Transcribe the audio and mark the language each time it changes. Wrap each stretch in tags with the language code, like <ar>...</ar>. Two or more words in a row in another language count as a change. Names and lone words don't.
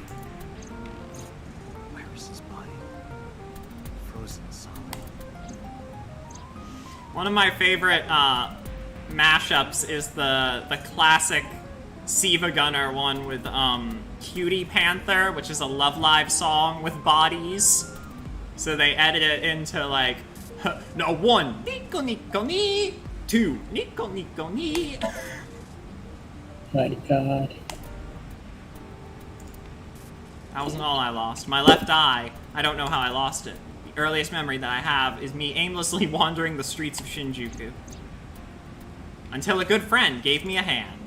<en>Where is his body? Frozen solid. One of my favorite mashups is the classic Siva Gunner one with Cutie Panther, which is a Love Live song with bodies. So they edit it into like,</en> <ja>no, 1, にこにこにー, 2, にこにこにー.</ja> <en>My god. That wasn't all I lost. My left eye, I don't know how I lost it. The earliest memory that I have is me aimlessly wandering the streets of Shinjuku. Until a good friend gave me a hand.</en>